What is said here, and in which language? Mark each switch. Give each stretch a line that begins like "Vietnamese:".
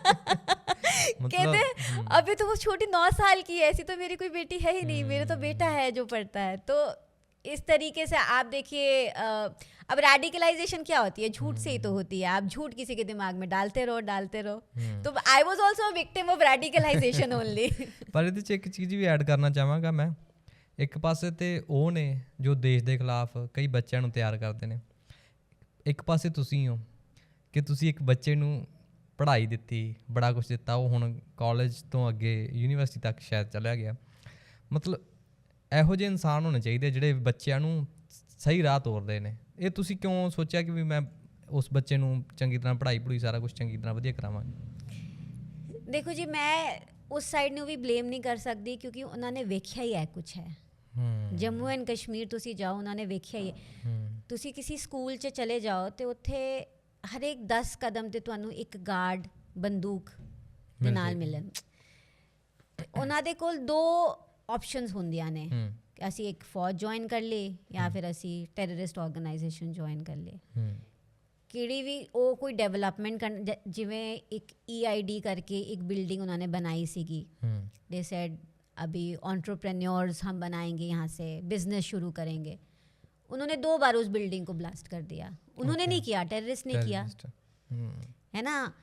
Hindi: कहते अभी तो वो छोटी 9 साल की है, ऐसी तो मेरी कोई बेटी है ही नहीं, मेरा तो बेटा है जो पढ़ता है। तो इस तरीके से आप देखिए, अब रेडिकलाइजेशन क्या होती है, झूठ से ही तो होती है, आप झूठ किसी के दिमाग में डालते रहो।
English: तो I was also a victim of radicalisation only.
Punjabi: ਪਰ ਇਹਦੇ 'ਚ ਇੱਕ ਚੀਜ਼ ਵੀ ਐਡ ਕਰਨਾ ਚਾਹਾਂਗਾ ਮੈਂ। ਇੱਕ ਪਾਸੇ ਤੇ ਉਹ ਨੇ ਜੋ ਦੇਸ਼ ਦੇ ਖਿਲਾਫ ਕਈ ਬੱਚਿਆਂ ਨੂੰ ਤਿਆਰ ਕਰਦੇ ਨੇ, ਇੱਕ ਪਾਸੇ ਤੁਸੀਂ ਹੋ ਕਿ ਤੁਸੀਂ ਇੱਕ ਬੱਚੇ ਨੂੰ ਪੜ੍ਹਾਈ ਦਿੱਤੀ, ਬੜਾ ਕੁਛ ਦਿੱਤਾ, ਉਹ ਹੁਣ ਕਾਲਜ ਤੋਂ ਅੱਗੇ ਯੂਨੀਵਰਸਿਟੀ ਤੱਕ ਸ਼ਾਇਦ ਚਲਿਆ ਗਿਆ। ਮਤਲਬ ਇਹੋ ਜਿਹੇ ਇਨਸਾਨ ਹੋਣੇ ਚਾਹੀਦੇ ਜਿਹੜੇ ਬੱਚਿਆਂ ਨੂੰ ਸਹੀ ਰਾਹ ਤੋਰਦੇ ਨੇ। ਇਹ ਤੁਸੀਂ ਕਿਉਂ ਸੋਚਿਆ ਕਿ ਵੀ ਮੈਂ ਉਸ ਬੱਚੇ ਨੂੰ ਚੰਗੀ ਤਰ੍ਹਾਂ ਪੜ੍ਹਾਈ ਸਾਰਾ ਕੁਛ ਚੰਗੀ ਤਰ੍ਹਾਂ ਵਧੀਆ ਕਰਾਵਾਂਗੀ? ਦੇਖੋ ਜੀ, ਮੈਂ ਉਸ ਸਾਈਡ ਨੂੰ ਵੀ ਬਲੇਮ ਨਹੀਂ ਕਰ ਸਕਦੀ, ਕਿਉਂਕਿ ਉਹਨਾਂ ਨੇ ਵੇਖਿਆ ਹੀ ਹੈ ਕੁਛ ਹੈ। ਜੰਮੂ ਐਂਡ ਕਸ਼ਮੀਰ ਤੁਸੀਂ ਜਾਓ, ਉਹਨਾਂ ਨੇ ਵੇਖਿਆ ਹੀ ਹੈ। ਤੁਸੀਂ ਕਿਸੇ ਸਕੂਲ 'ਚ ਚਲੇ ਜਾਓ ਤੇ ਉੱਥੇ ਹਰੇਕ 10 ਕਦਮ ਤੇ ਤੁਹਾਨੂੰ ਇੱਕ ਗਾਰਡ ਬੰਦੂਕ ਦੇ ਨਾਲ ਮਿਲਣ। ਉਹਨਾਂ ਦੇ ਕੋਲ 2 ਆਪਸ਼ਨਸ ਹੁੰਦੀਆਂ ਨੇ, ਅਸੀਂ ਇੱਕ ਫੌਜ ਜੁਆਇਨ ਕਰ ਲਈ ਜਾਂ ਫਿਰ ਅਸੀਂ ਟੈਰਰਿਸਟ ਆਰਗੇਨਾਈਜੇਸ਼ਨ ਜੁਆਇਨ ਕਰ ਲਈ। ਕਿਹੜੀ ਵੀ ਉਹ ਕੋਈ ਡਿਵੈਲਪਮੈਂਟ ਜਿਵੇਂ ਇੱਕ EID ਕਰਕੇ ਇੱਕ ਬਿल्डिंग
Hindi: उन्होंने बनाई सीगी,
English: they said
Hindi: अभी एंटरप्रेन्योर्स हम बनाएंगे, यहाँ से बिजनेस शुरू करेंगे। उन्होंने 2 बार उस बिल्डिंग को ब्लास्ट कर दिया। उन्होंने नहीं किया, टेररिस्ट ने किया, है ना।